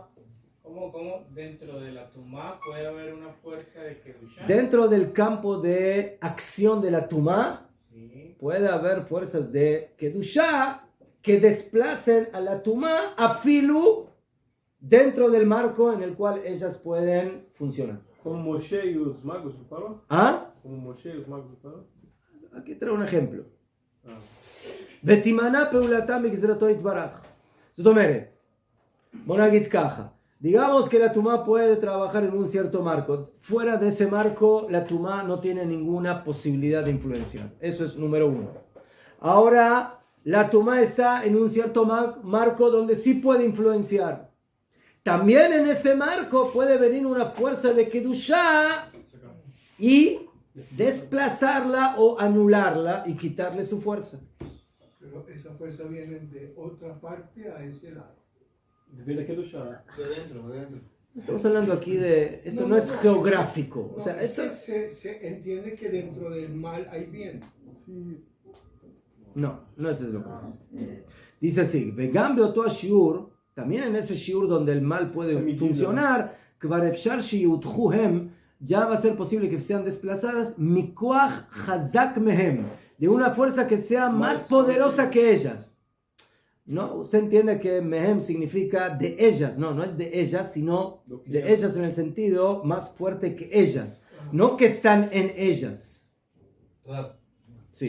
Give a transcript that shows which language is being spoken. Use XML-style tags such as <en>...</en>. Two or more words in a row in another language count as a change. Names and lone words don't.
<es>¿Cómo dentro de la tumá puede haber una fuerza de Kedushá? Dentro del campo de acción de la tumá, Sí. puede haber fuerzas de kedushá que desplacen a la tumá a filu dentro del marco en el cual ellas pueden funcionar.</es> <pt>Como Moshe e os magos do Paró?</pt> <es>¿Ah?</es> <pt>Como Moshe e os magos do Paró?</pt> <es>Aquí traigo un ejemplo. Ah.</es> <he>ותימנע פעולתם בגזרתו יתברך. זאת אומרת, בוא נגיד ככה,</he> <es>digamos que la tumá puede trabajar en un cierto marco. Fuera de ese marco, la tumá no tiene ninguna posibilidad de influenciar. Eso es número uno. Ahora, la tumá está en un cierto marco donde sí puede influenciar. También en ese marco puede venir una fuerza de Kedushá y desplazarla o anularla y quitarle su fuerza. Pero esa fuerza viene de otra parte a ese lado.</es> <pt>Vem daqui do chá.</pt> <es>De adentro. Estamos hablando aquí de... Esto no es geográfico. O sea, es esto... que se entiende que dentro del mal hay bien. No, no es lo que dice. Dice así,</es> <he>וגם באותו השיעור,</he> <es>también en ese shiur donde el mal puede funcionar,</es> <he>כבר אפשר שיותחו הם,</he> <es>ya va a ser posible que sean desplazadas,</es> <he>מכוח חזק מהם,</he> <es>de una fuerza que sea más poderosa que ellas. No, usted entiende que mehem significa de ellas, no es de ellas, sino de ellas en el sentido más fuerte que ellas, no que están en ellas. Sí.</es>